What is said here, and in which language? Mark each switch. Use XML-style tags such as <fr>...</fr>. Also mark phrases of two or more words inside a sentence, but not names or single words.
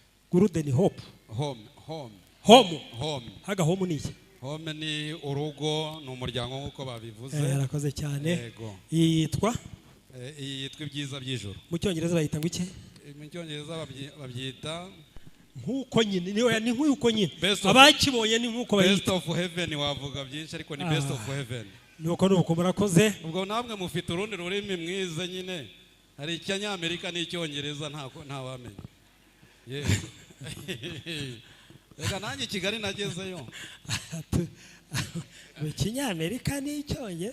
<rw>haga home ni iki home ni urugo n'umuryango nkuko babivuze arakoze cyane yitwa ibyiza by'ijoro mu cyongereza bayita ngo iki mu cyongereza babyita nkuko nyine ni nkuko nyine abakibonye ni nkuko bayita</rw> <en>best of heaven</en> <rw>wavuga byinshi ariko ni</rw> <en>best of heaven</en> <rw>nuko murakoze ubwo namwe mufite urundi rurimi mwiza nyine hari icy'Amerika n'icyongereza nta wamenya reka nanjye Kigali nagezeyo icy'Amerika n'icyongereza</rw>